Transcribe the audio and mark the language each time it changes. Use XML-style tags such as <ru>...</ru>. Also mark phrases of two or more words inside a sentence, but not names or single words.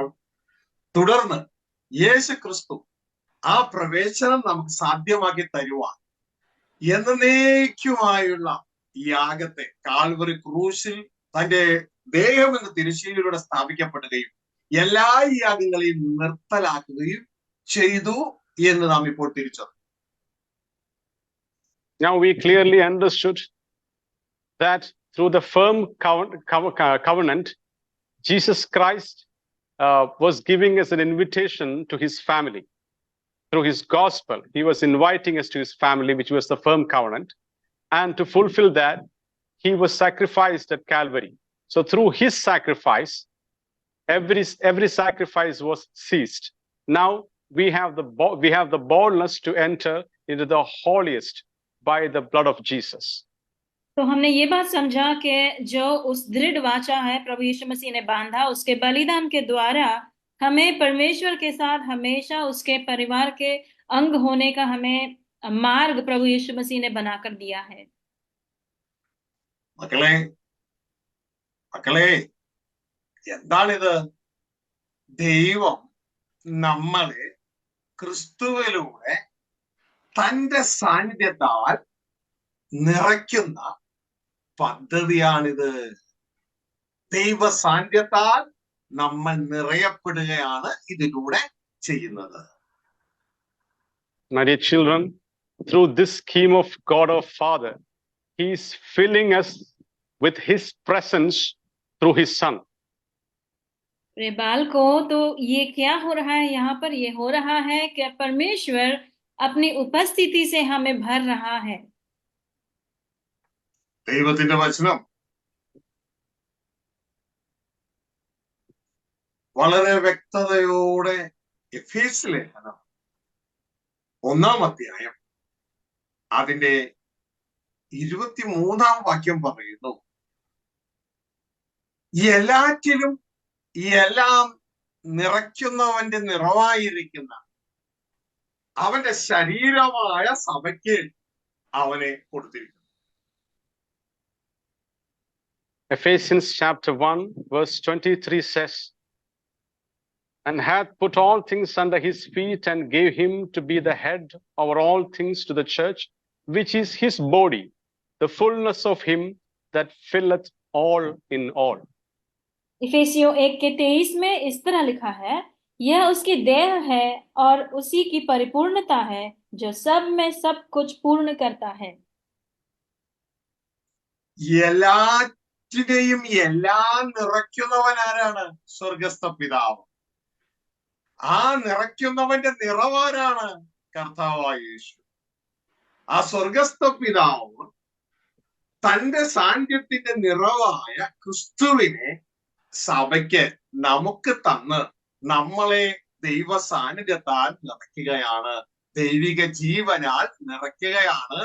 <ml>തുടർന്ന് യേശു ക്രിസ്തു ആ പ്രവേശനം നമുക്ക് സാധ്യമാക്കി തരുവാൻ എന്നേക്കുമായുള്ള യാഗത്തെ കാൽവറി ക്രൂശിൽ തന്റെ ദേഹം എന്ന തിരശ്ശീലയിലൂടെ സ്ഥാപിക്കപ്പെടുകയും എല്ലാ യാഗങ്ങളെയും നിർത്തലാക്കുകയും ചെയ്തു എന്ന് നാം ഇപ്പോൾ തിരിച്ചറിഞ്ഞു.</ml> <en>Now we clearly understood that through the firm covenant, Jesus Christ was giving us an invitation to his family. Through his gospel, he was inviting us to his family, which was the firm covenant. And to fulfill that, he was sacrificed at Calvary. So through his sacrifice, every sacrifice was ceased. Now we have the boldness to enter into the holiest by the blood of Jesus.</en> <hi>तो हमने ये बात समझा कि जो उस दृढ़ वाचा है प्रभु यीशु मसीह ने बांधा, उसके बलिदान के द्वारा हमें परमेश्वर के साथ हमेशा उसके परिवार के अंग होने का हमें मार्ग प्रभु यीशु मसीह ने बनाकर दिया है।</hi> <ml>മക്കളെ എന്താണിത്? ദൈവം നമ്മളെ ക്രിസ്തുവിലൂടെ തന്റെ സാന്നിധ്യത്താൽ നിറയ്ക്കുന്ന പദ്ധതിയാണിത്. ദൈവ സാന്നിധ്യത്താൽ നമ്മൾ നിറയപ്പെടുകയാണ് ഇതിലൂടെ ചെയ്യുന്നത്.</ml> <en>My dear children, through this scheme of God our Father, He is filling us with His presence through His Son.</en> <hi>प्रिय बालकों, तो ये क्या हो रहा है यहाँ पर? ये हो रहा है कि परमेश्वर अपनी उपस्थिति से हमें भर रहा है.</hi> <ml>ദൈവത്തിന്റെ വചനം വളരെ വ്യക്തതയോടെ എഫേസ്യ ലേഖനം 1-ാം അധ്യായം അതിന്റെ 23-ാം വാക്യം പറയുന്നു, എല്ലാറ്റിലും എല്ലാം നിറയ്ക്കുന്നവന്റെ നിറവായിരിക്കുന്ന അവന്റെ ശരീരമായ സഭയ്ക്ക് അവനെ കൊടുത്തിരിക്കുന്നു.</ml> <en>Ephesians chapter 1 verse 23 says, and hath put all things under his feet and gave him to be the head over all things to the church, which is his body, the fullness of him that filleth all in all.</en> <hi>इफिसियों 1:23 में इस तरह लिखा है, यह उसकी देह है और उसी की परिपूर्णता है, जो सब में सब कुछ पूर्ण करता है.</hi> <ml>എല്ലാറ്റിനെയും എല്ലാം നിറയ്ക്കുന്നവൻ ആരാണ്? സ്വർഗസ്ഥ പിതാവ്. ആ നിറയ്ക്കുന്നവന്റെ നിറവാരാണ്? കർത്താവായ യേശു. ആ സ്വർഗസ്ഥ പിതാവ് തന്റെ സാന്നിധ്യത്തിന്റെ നിറവായ ക്രിസ്തുവിനെ സഭയ്ക്ക് നമുക്ക് തന്ന് നമ്മളെ ദൈവ സാന്നിധ്യത്താൽ നിറയ്ക്കുകയാണ്, ദൈവിക ജീവനാൽ നിറയ്ക്കുകയാണ്.</ml>